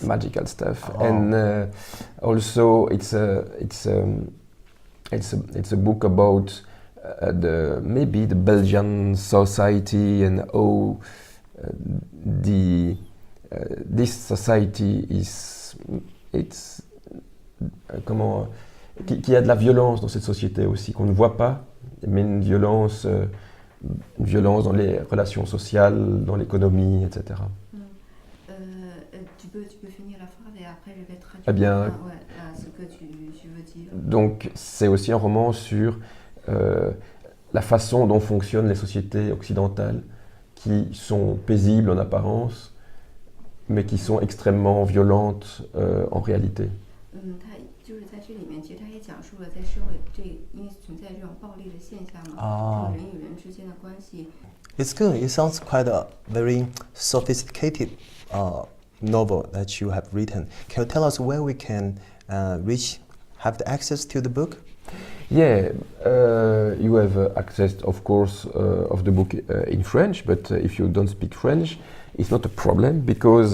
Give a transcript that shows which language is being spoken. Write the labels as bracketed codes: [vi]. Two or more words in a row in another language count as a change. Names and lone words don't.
[en] And also it's a book about maybe the Belgian society and how this society [fr] qu'il y a de la violence dans cette société aussi, qu'on ne voit pas, mais une violence dans les relations sociales, dans l'économie, etc. Tu peux finir la phrase et après je vais traduire ce que tu veux dire. Donc c'est aussi un roman sur la façon dont fonctionnent les sociétés occidentales, qui sont paisibles en apparence, mais qui sont extrêmement violentes en réalité. [zh] 就是在这里面，其实他也讲述了在社会因为存在这种暴力的现象嘛，人与人之间的关系。 [en] It's good. It sounds quite a very sophisticated novel that you have written. Can you tell us where we can have the access to the book? Yeah, you have access, of course, of the book in French, but if you don't speak French, it's not a problem because...